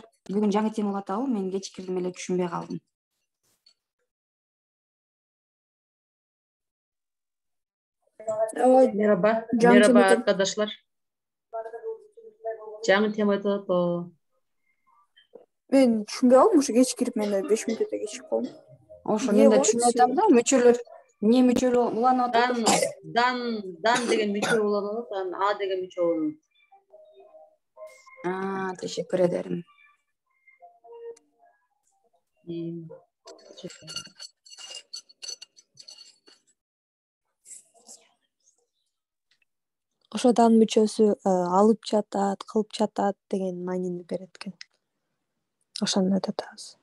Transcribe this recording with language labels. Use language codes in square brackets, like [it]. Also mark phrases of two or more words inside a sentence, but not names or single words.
[ky] Bugün жаңы тема болуп атабы? Мен кечикирдим эле түшүнбөй калдым. [tr] Merhaba arkadaşlar. [ky] Жаңы тема айтып атат. Мен түшүнбөй калдым, ушу кечикирип мен 5 мүнөт өтө кечип калдым. Ошо мен да түшүнбөй атам да, мүчөлөр эмне мүчөлөр уланып атат? Дан деген мүчө уланат, а деген мүчө уланат. [tr] Teşekkür ederim. [ky] Ошодан мүчөсү алып жатат, кылып жатат деген маанини берет экен. Ошону айтып атабыз.